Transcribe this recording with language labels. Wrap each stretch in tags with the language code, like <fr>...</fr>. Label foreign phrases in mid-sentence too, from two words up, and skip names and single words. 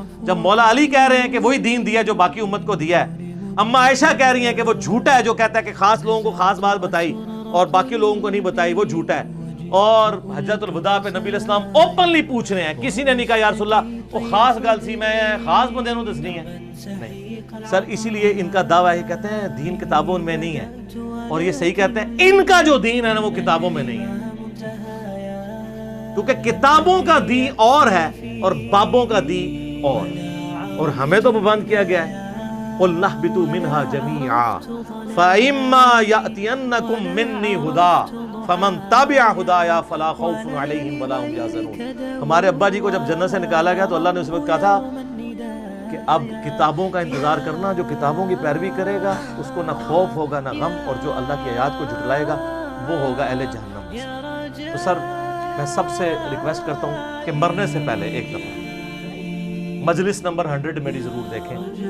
<ur>جب مولا علی کہہ رہے ہیں کہ وہی دین دیا جو باقی امت کو دیا ہے, اما عائشہ کہہ رہی ہیں کہ وہ جھوٹا ہے جو کہتا ہے کہ خاص لوگوں کو خاص بات بتائی, اور باقی لوگوں کو نہیں بتائی وہ جھوٹا ہے. اور حجۃ الوداع پہ نبی علیہ السلام اوپنلی پوچھ رہے ہیں, کسی نے نہیں کہا</ur> <ar>یا رسول اللہ</ar> <pa>وہ خاص گل سی میں خاص بندے نوں دسنی ہے,</pa> <ur>نہیں سر. اسی لیے ان کا دعویٰ ہے, کہتے ہیں دین کتابوں میں نہیں ہے, اور یہ صحیح کہتے ہیں ان کا جو دین ہے نا وہ کتابوں میں نہیں ہے, کیونکہ کتابوں کا دین اور ہے اور بابوں کا دین اور ہمیں تو پابند کیا گیا ہے</ur> <ar>قُلْ نَحْبِطُوا مِنْهَا جَمِيعًا فَإِمَّا يَأْتِيَنَّكُمْ مِنِّي هُدًى فَمَنْ تَبِعَ هُدَايَا فَلَا خَوْفٌ عَلَيْهِمْ وَلَا هُمْ يَحْزَنُونَ.</ar> <ur>ہمارے ابا جی کو جب جنت سے نکالا گیا تو اللہ نے اس وقت کہا تھا کہ اب کتابوں کا انتظار کرنا, جو کتابوں کی پیروی کرے گا اس کو نہ خوف ہوگا نہ غم, اور جو اللہ کی آیات کو جھٹلائے گا وہ ہوگا اہل جہنم. تو سر میں سب سے ریکویسٹ کرتا ہوں کہ مرنے سے پہلے ایک دفعہ مجلس نمبر 100 میری ضرور دیکھیں.</ur>